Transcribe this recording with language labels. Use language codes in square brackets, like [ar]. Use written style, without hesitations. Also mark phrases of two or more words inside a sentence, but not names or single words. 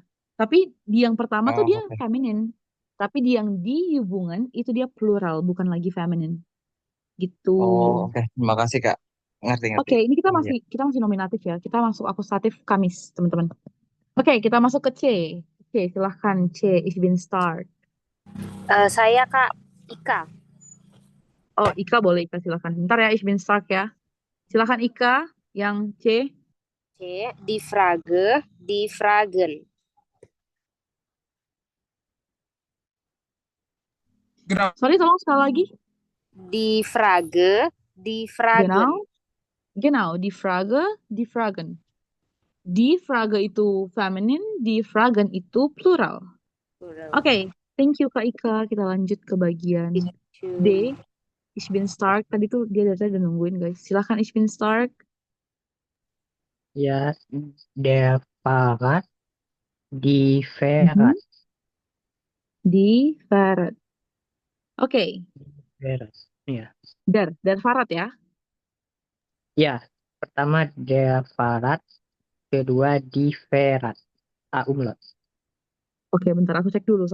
[id] Tapi di yang pertama tuh Oh, dia oke. feminin. Tapi di yang di hubungan itu dia plural, bukan lagi feminin. Gitu. Oh, oke. Terima kasih, Kak. Ngerti, ngerti. Oke, ini kita Iya. masih nominatif ya. Kita masuk akusatif Kamis, teman-teman. Oke, kita masuk ke C. Oke, silahkan C. [de] Ich bin start. [id] Saya Kak Ika. Oh, Ika boleh Ika silahkan. Bentar ya, [de] ich bin start [id] ya. Silahkan Ika yang C. [de] C. Die Frage, die Fragen. [id] Sorry, tolong sekali lagi. [de] Die Frage, die Fragen. Genau, genau. Die Frage, die Fragen. Die Frage [id] itu feminin, [de] die Fragen [id] itu plural. [de] Oke, [en] thank you [id] Kak Ika. Kita lanjut ke bagian D. [de] Ich bin Stark. [id] Tadi tuh dia dari tadi udah nungguin guys. Silahkan [de] Ich bin Stark. Ya, der Fahrrad, die Mhm. Fahrrad, Di Farad. Oke, Fahrrad. Ya. Der Farad ya. [id] Ya, pertama [de] der Fahrrad, [id] kedua [de] di Fahrrad. A umlaut. [id] Oke, bentar aku cek dulu.